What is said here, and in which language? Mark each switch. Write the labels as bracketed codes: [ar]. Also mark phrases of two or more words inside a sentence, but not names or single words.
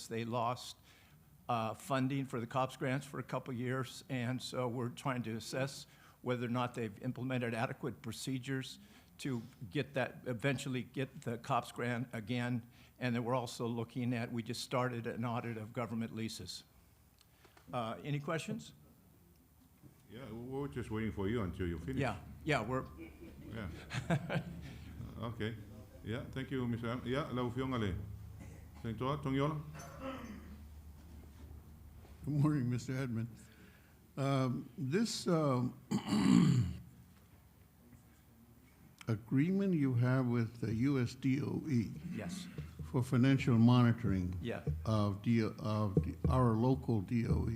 [en] They lost funding for the COPS grants for a couple years, and so we're trying to assess whether or not they've implemented adequate procedures to eventually get the COPS grant again. And then we're also looking at, we just started an audit of government leases. Any questions? Yeah, we're just waiting for you until you finish. Yeah, Yeah. Okay. Yeah, thank you, Mr. Am. Yeah, [sm] lau fionga le. [en] Sentoa, Tongiola. Good morning, Mr. Edmonds. This agreement you have with the US DOE Yes. for financial monitoring Yeah. of our local DOE.